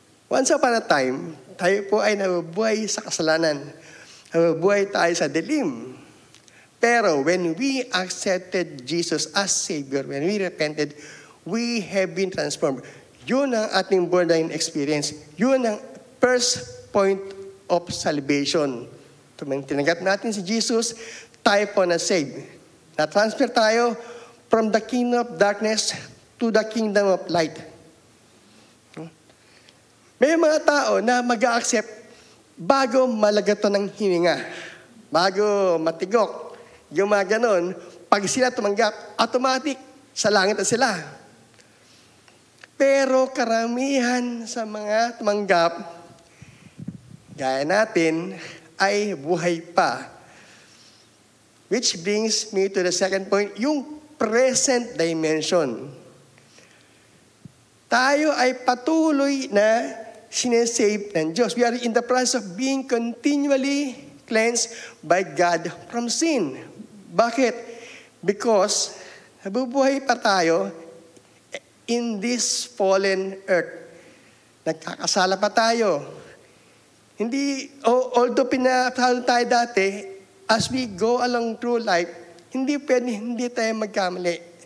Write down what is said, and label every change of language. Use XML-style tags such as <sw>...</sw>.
<en>Once upon a time,</en> <tl>tayo po ay nabubuhay sa kasalanan. Nabubuhay tayo sa dilim.</tl> <en>Pero when we accepted Jesus as Savior, when we repented, we have been transformed.</en> <tl>Yun ang ating born-again experience. Yun ang</tl> <en>first point of salvation.</en> <tl>Tumang tinanggap natin si Jesus, tayo po na-save. Na-transfer tayo</tl> <en>from the kingdom of darkness to the kingdom of light.</en> <tl>May mga tao na mag-a-accept bago malagato ng hininga, bago matigok, yung mga ganon, pag sila tumanggap, automatic, sa langit na sila. Pero karamihan sa mga tumanggap, gaya natin, ay buhay pa.</tl> <en>Which brings me to the second point, yung present dimension.</en> <tl>Tayo ay patuloy na sinesave ng Diyos.</tl> <en>We are in the process of being continually cleansed by God from sin. Bakit? Because nabubuhay pa tayo in this fallen earth.</en> <tl>Nagkakasala pa tayo. Hindi, although pinapasal tayo dati,</tl> <en>as we go along through life,</en> <tl>hindi tayo magkamali.</tl>